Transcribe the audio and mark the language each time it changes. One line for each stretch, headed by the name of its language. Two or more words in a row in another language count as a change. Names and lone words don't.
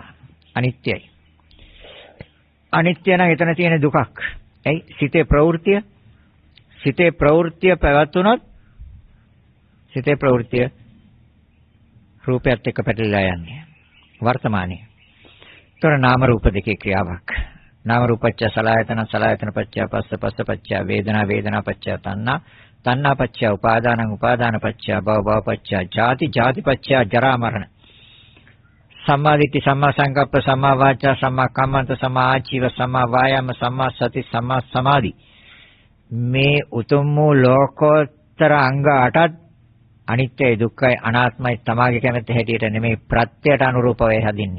Sinhala: අනිත්‍යයි. අනිත්‍ය නම් එතන තියෙන දුකක්. ඇයි? සිතේ ප්‍රවෘත්තිය පැවතුනොත් සිතේ ප්‍රවෘත්තිය රූපයත් එක්ක පැටලලා යන්නේ. වර්තමානයේ. ඒතර නාම රූප දෙකේ ක්‍රියාවක්.
Pali: නාම රූපච්ඡ සලආයතන සලආයතන පච්චය පස්ස පස්ස පච්චය වේදනා වේදනා පච්චය තණ්හා තණ්හා පච්චය උපාදානං උපාදාන පච්චය භව භව පච්චය ජාති ජාති පච්චය ජරා මරණ. සම්මා දිට්ඨි සම්මා සංකප්ප සම්මා වාචා සම්මා කම්මන්ත සම්මා ආජීව සම්මා වායාම සම්මා සති සම්මා සමාධි
Sinhala: මේ උතුම් වූ ලෝකෝත්තර අංග 8ත් අනිත්‍යයි දුක්ඛයි අනාත්මයි තමාගේ කැමැත්ත හැටියට නෙමෙයි ප්‍රත්‍යයට අනුරූපව හැදින්නේ.